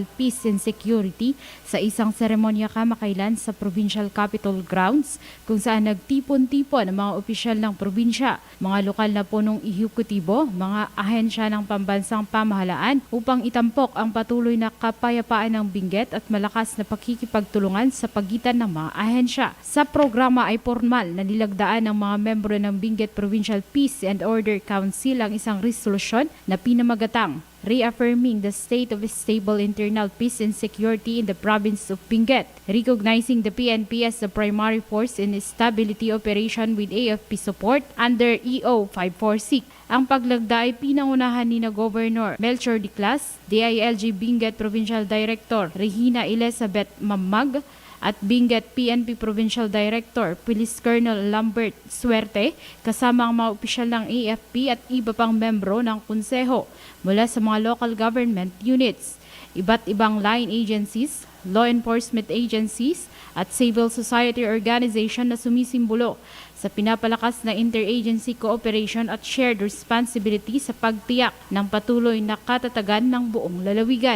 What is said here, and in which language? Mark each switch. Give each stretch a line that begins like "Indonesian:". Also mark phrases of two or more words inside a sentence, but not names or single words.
English: peace and security
Filipino: sa isang seremonya kamakailan sa Provincial Capitol Grounds kung saan nagtipon-tipon ang mga opisyal ng probinsya, mga lokal na punong ehekutibo, mga ahensya ng pambansang pamahalaan upang itampok ang patuloy na kapayapaan ng Benguet at malakas na pakikipagtulungan sa pagitan ng mga ahensya. Sa programa ay formal na nilagdaan ng mga membro ng Benguet Provincial Peace and Order Council ang isang resolusyon na pinamagatang reaffirming the state of stable internal peace and security in the province of Benguet, recognizing the PNP as the primary force in stability operation with AFP support under EO 546. Ang paglagda ay pinangunahan ni na Governor Melchor Diclas, DILG Benguet Provincial Director Regina Elizabeth Mamag, at Benguet PNP Provincial Director Police Colonel Lambert Suerte kasama ang mga opisyal ng AFP at iba pang membro ng konseho mula sa mga
English: local government units,
Filipino: iba't ibang
English: line agencies, law enforcement agencies
Filipino: at
English: civil society organization
Filipino: na sumisimbolo sa pinapalakas na
English: interagency cooperation
Filipino: at
English: shared responsibility
Filipino: sa pagtiyak ng patuloy na katatagan ng buong lalawigan.